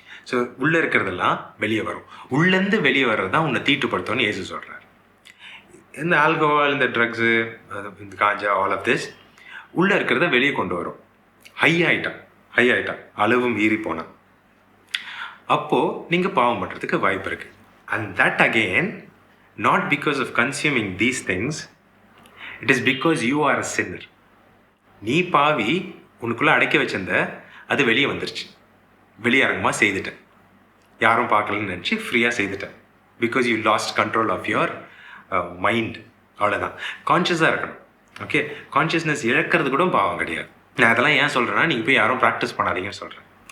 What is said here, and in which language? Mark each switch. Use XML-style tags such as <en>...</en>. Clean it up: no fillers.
<ta>So உள்ளே இருக்கிறதெல்லாம் வெளியே வரும். உள்ளேருந்து வெளியே வர்றது தான் உன்னை தீட்டுப்படுத்தோன்னு இயேசு சொல்கிறார். இந்த ஆல்கஹால், இந்த ட்ரக்ஸு, இந்த காஞ்சா,</ta> <en>all of this</en> <ta>உள்ளே இருக்கிறத வெளியே கொண்டு வரும். ஹை ஆகிட்டான் அளவு மீறி போனான். அப்போது நீங்கள் பாவம் பண்ணுறதுக்கு வாய்ப்பு இருக்குது.</ta> <en>And that again not because of consuming these things, it is because you are a sinner.</en> <ta>நீ பாவி, உனக்குள்ளே அடைக்க வச்சிருந்த அது வெளியே வந்துருச்சு. வெளியரங்கமாக செய்துட்டேன், யாரும் பார்க்கலன்னு நினச்சி ஃப்ரீயாக செய்துட்டேன்.</ta> <en>Because you lost control of your mind.</en> <ta>அவ்வளோதான். கான்ஷியஸாக இருக்கணும். ஓகே, கான்ஷியஸ்னஸ் இழக்கிறது கூட பாவம் கிடையாது. நான் அதெல்லாம் ஏன் சொல்கிறேன்னா, நீங்கள் போய் யாரும் ப்ராக்டிஸ் பண்ணாதீங்கன்னு சொல்கிறேன்.</ta>